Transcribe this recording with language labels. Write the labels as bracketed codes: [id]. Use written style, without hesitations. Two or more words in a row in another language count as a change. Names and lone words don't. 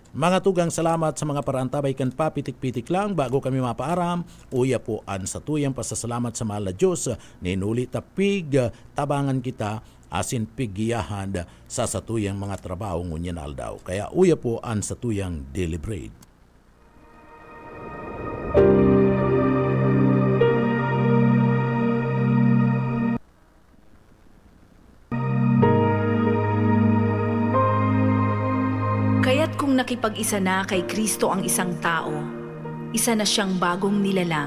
[bik] Mga tugang, salamat sa mga parantabay kan papitik-pitik lang bago kami mapaaram. Uya po an sa tuyang pasasalamat sa mahal na Diyos. Ninuli tapig tabangan kita asin piggiyahan sa satuyang mga trabaho ngunyan aldaw. Kaya uya po an sa tuyang deliberate. [tl] Kaya't kung nakipag-isa na kay Kristo ang isang tao, isa na siyang bagong nilalang.